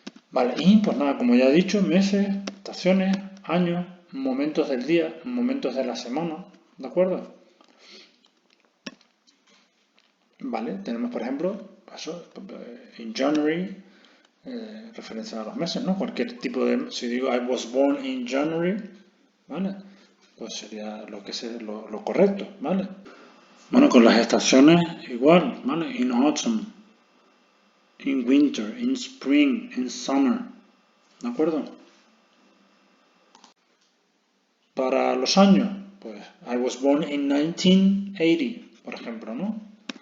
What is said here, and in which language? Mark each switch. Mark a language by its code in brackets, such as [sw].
[es] Vale, y pues nada, como ya he dicho, meses, estaciones, años, momentos del día, momentos de la semana, ¿de acuerdo? Vale, tenemos por ejemplo, eso, in January, referencia a los meses, ¿no? Cualquier tipo de, si digo [en] I was born in January, [es] ¿vale? Pues sería lo correcto, ¿vale? Bueno, con las estaciones igual, ¿vale? [en] In autumn, in winter, in spring, in summer, [es] ¿de acuerdo? Para los años, pues [en] I was born in 1980, [es] por ejemplo, ¿no?